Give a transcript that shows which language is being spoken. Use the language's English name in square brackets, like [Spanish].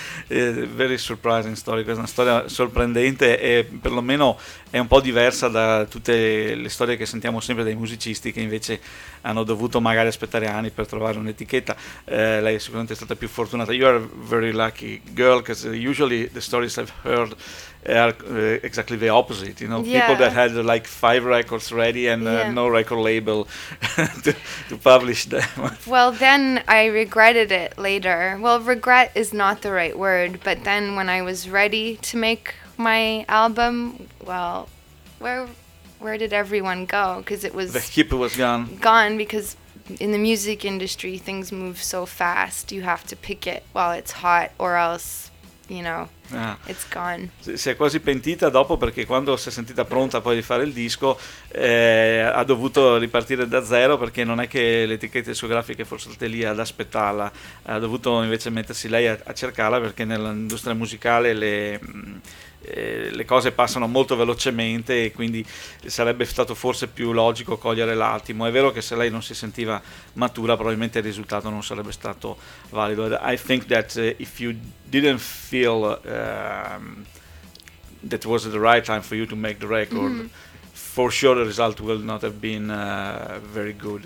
[English] Very surprising story, [Italian] questa è una storia sorprendente e perlomeno è un po' diversa da tutte le storie che sentiamo sempre dai musicisti che invece hanno dovuto magari aspettare anni per trovare un'etichetta. Lei sicuramente è stata più fortunata. [English] You are a very lucky girl because usually the stories I've heard are exactly the opposite, you know. Yeah. People that had like 5 records ready and yeah. No record label to publish them. Well, then I regretted it later. Well, regret is not the right word, but then when I was ready to make my album, well, where did everyone go? Because it was the hip was gone. Gone because in the music industry things move so fast. You have to pick it while it's hot, or else, you know. Ah. It's gone. [Italian] Si è quasi pentita dopo perché quando si è sentita pronta poi di fare il disco ha dovuto ripartire da zero perché non è che le etichette discografiche fossero state lì ad aspettarla, ha dovuto invece mettersi lei a cercarla perché nell'industria musicale le cose passano molto velocemente e quindi sarebbe stato forse più logico cogliere l'attimo. È vero che se lei non si sentiva matura probabilmente il risultato non sarebbe stato valido. [English] I think that if you didn't feel that was the right time for you to make the record, mm-hmm. for sure the result will not have been very good.